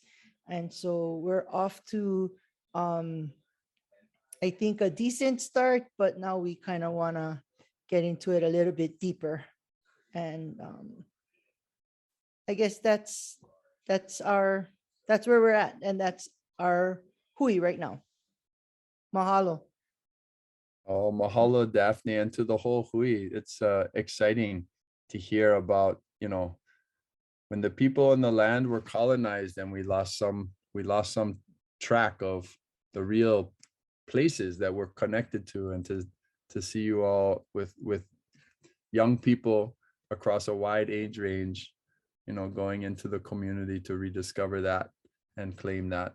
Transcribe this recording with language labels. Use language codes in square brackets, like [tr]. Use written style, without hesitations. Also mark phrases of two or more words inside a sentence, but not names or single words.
[en] And so we're off to, I think, a decent start, but now we kind of want to get into it a little bit deeper. And I guess that's where we're at. And that's our hui right now. [haw] Mahalo. Oh, mahalo, [en] Daphne, and to the whole hui. It's exciting to hear about, when the people in the land were colonized and we lost some track of the real places that we're connected to, and to see you all with young people across a wide age range, going into the community to rediscover that and claim that.